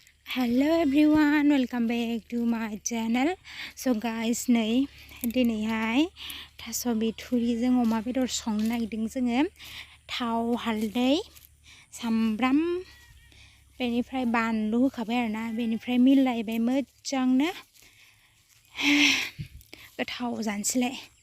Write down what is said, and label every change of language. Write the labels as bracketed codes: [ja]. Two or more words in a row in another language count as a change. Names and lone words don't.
[en] Hello everyone, welcome back to my channel. So guys, [brx] नै दिनैहाय थास' बिथुरिजों अमा बेदर संनो नागिरदों जोङो। थाव, हालदै, सामब्राम, बेनिफ्राय बानलु होखाबाय आरोना, बेनिफ्राय मिलायबाय मोजांनो गोथाव जानोसैलाय।